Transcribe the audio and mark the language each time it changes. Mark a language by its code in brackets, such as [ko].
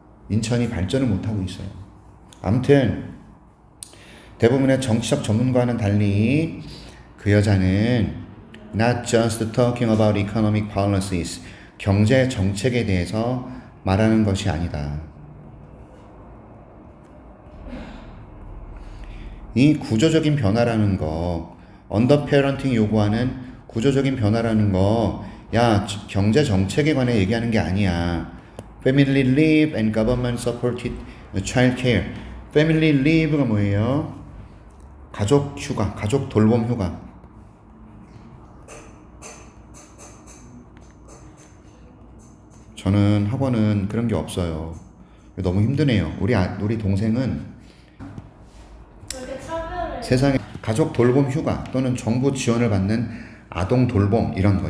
[ko] 인천이 발전을 못하고 있어요. 아무튼 대부분의 정치적 전문가와는 달리 그 여자는 [en] not just talking about economic policies, [ko] 경제 정책에 대해서 말하는 것이 아니다. 이 구조적인 변화라는 거, 언더 페어런팅 요구하는 구조적인 변화라는 거, 야, 경제 정책에 관해 얘기하는 게 아니야. [en] Family leave and government supported child care. [ko] Family leave가 뭐예요? 가족 휴가, 가족 돌봄 휴가. 저는 학원은 그런 게 없어요. 너무 힘드네요. 우리 동생은 세상에 가족 돌봄 휴가 또는 정부 지원을 받는 아동 돌봄 이런 거.